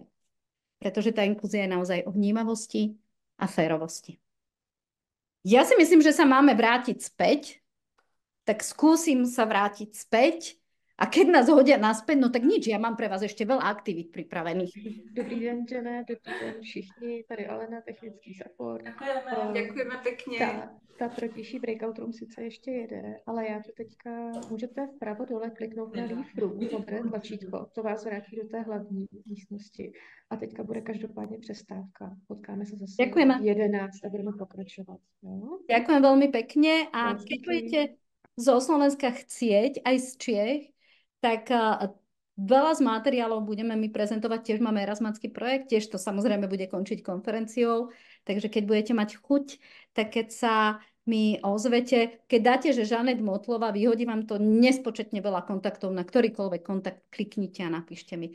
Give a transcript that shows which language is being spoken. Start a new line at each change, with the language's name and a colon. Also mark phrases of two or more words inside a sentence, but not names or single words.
Slovak: Pretože tá inklúzia je naozaj o vnímavosti a férovosti. Ja si myslím, že sa máme vrátiť späť, tak skúsim sa vrátiť späť a keď nás hodia naspäť, no tak nič, ja mám pre vás ešte veľa aktivít pripravených.
Czech: Dobrý den, Jane, dobrý den všichni, tady Alena, technický support. Děkujeme pěkně. Ta protější breakout room sice ještě jede, ale já to teďka, můžete vpravo dole kliknout na
English: Leave Room,
Czech: modré tlačítko, to vás vrátí do té hlavní místnosti. A teďka bude každopádně přestávka. Potkáme se zase v 11 a budeme pokračovat. Jo?
Slovak: Ďakujem veľmi pekne a keď budete zo Slovenska chcieť, aj z Čiech, tak veľa z materiálov budeme my prezentovať, tiež máme Erasmácky projekt, tiež to samozrejme bude končiť konferenciou, takže keď budete mať chuť, tak keď sa mi ozvete, keď dáte, že Žanet Motlová, vyhodí vám to nespočetne veľa kontaktov, na ktorýkoľvek kontakt kliknite a napíšte mi.